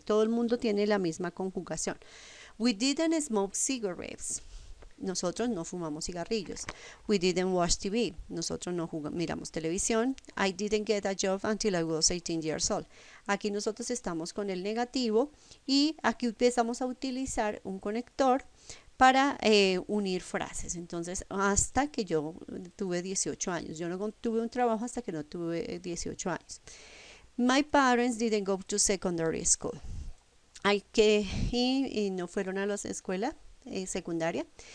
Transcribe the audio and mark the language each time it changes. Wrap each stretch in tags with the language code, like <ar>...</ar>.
<es>Todo el mundo tiene la misma conjugación.</es> <en>We didn't smoke cigarettes.</en> <es>Nosotros no fumamos cigarrillos.</es> <en>We didn't watch TV.</en> <es>Nosotros no miramos televisión.</es> <en>I didn't get a job until I was 18 years old.</en> <es>Aquí nosotros estamos con el negativo y aquí empezamos a utilizar un conector para unir frases. Entonces, hasta que yo tuve 18 años. Yo no tuve un trabajo hasta que no tuve 18 años.</es> <en>My parents didn't go to secondary school.</en> <es>Y no fueron a la escuela secundaria.</es>